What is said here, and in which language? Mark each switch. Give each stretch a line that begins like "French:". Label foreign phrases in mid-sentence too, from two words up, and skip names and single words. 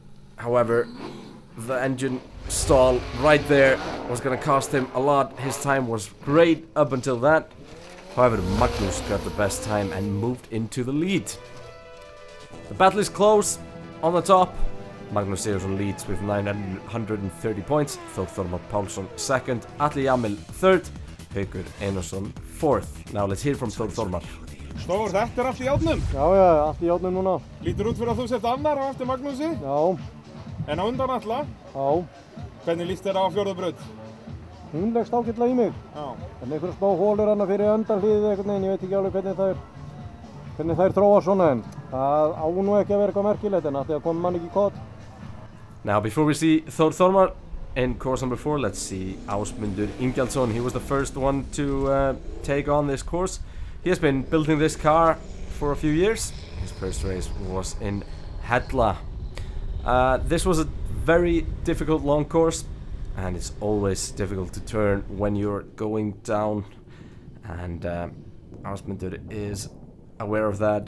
English: However, the engine stall right there was going to cost him a lot. His time was great up until that. However, Magnús got the best time and moved into the lead. The battle is close. On the top, Magnús Sigurðsson leads with 930 points. Thor Thormar Pálsson 2nd, Atli Jamil 3rd, Haukur Einarsson 4th. Now let's hear from Thor Thormar.
Icelandic: Stór, þetta allt í járnum? Já, allt í járnum núna. Lítur út fyrir að þú sért annar á eftir Magnúsi? Já. En á undan Atla? Já. Hvernig líst þér á fjórðu braut? Hún leggst ágætlega í mig. Já. En einhverja smá hólur hana fyrir öndarhlíðið einhvern veginn, ég veit ekki alveg hvernig þær þróa svona, en það á nú ekki að vera eitthvað merkilegt, en að því að koma mann ekki í kott.
English: Now before we see Thor Thormar in course number 4, let's see Ásmundur Ingjaldsson. He was the first one to take on this course. He has been building this car for a few years. His first race was in Hella. This was a very difficult long course, and it's always difficult to turn when you're going down, and Ásmundur is aware of that.